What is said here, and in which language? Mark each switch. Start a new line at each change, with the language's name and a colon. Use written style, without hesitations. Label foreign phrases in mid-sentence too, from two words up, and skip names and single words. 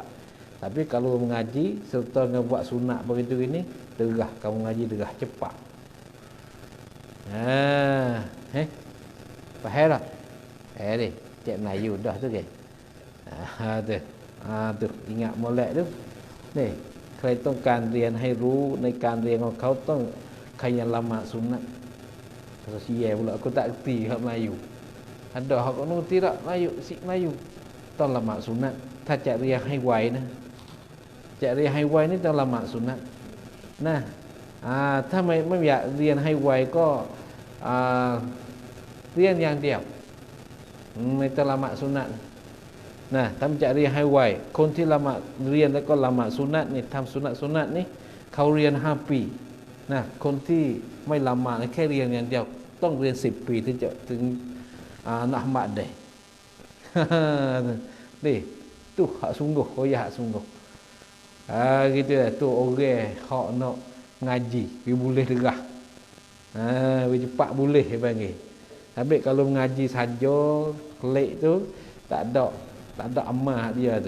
Malay: Tapi kalau mengaji serta buat sunat begitu ini, derah kamu ngaji, derah cepat. Faham tak? Ni, cik Melayu dah tu ke? Tu ingat molek tu. Ni,
Thai: ใครต้องการเรียนให้รู้ในการเรียนของเขาต้องขยันละหมาดสุนนะภาษาเย่
Malay: pula aku tak erti hak Melayu. Ada hak nu tidak Melayu, si Melayu.
Thai: ต้องละหมาดสุนนะถ้าจะเรียนให้ไวนะจะเรียนให้ไวนี่ต้องละหมาดสุนนะถ้าไม่อยากเรียนให้ไวก็เรียนอย่างเดียวไม่ต้องละหมาดสุนนะทำจะเรียนให้ไวคนที่ละหมาดเรียนแล้วก็ละหมาดสุนนะนี่ทำสุนนะนี่เขาเรียน5 ปีคนที่ไม่ละหมาดแค่เรียนอย่างเดียวต้องเรียน10 ปีถึงจะถึง
Malay: nak mak deh. Ni, tu hak sungguh, hak sungguh. Gitu lah tu orang hak nak ngaji, dia boleh derah. Dia cepat boleh dia panggil. Tapi kalau mengaji saja, kelik tu tak ada amal dia tu.